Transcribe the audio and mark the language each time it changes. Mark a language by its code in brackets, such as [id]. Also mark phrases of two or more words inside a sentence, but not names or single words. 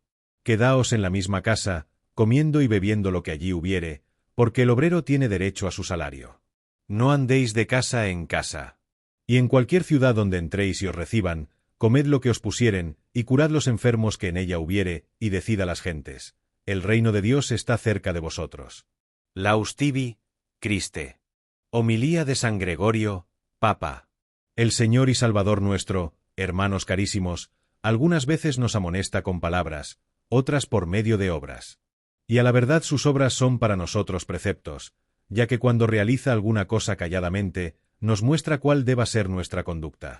[es] Quedaos en la misma casa, comiendo y bebiendo lo que allí hubiere, porque el obrero tiene derecho a su salario. No andéis de casa en casa. Y en cualquier ciudad donde entréis y os reciban, comed lo que os pusieren, y curad los enfermos que en ella hubiere, y decid a las gentes: el reino de Dios está cerca de vosotros. [la] Laus tibi, Christe. [es] Homilía de San Gregorio, Papa. El Señor y Salvador nuestro, hermanos carísimos, algunas veces nos amonesta con palabras, otras por medio de obras. Y a la verdad sus obras son para nosotros preceptos, ya que cuando realiza alguna cosa calladamente, nos muestra cuál deba ser nuestra conducta.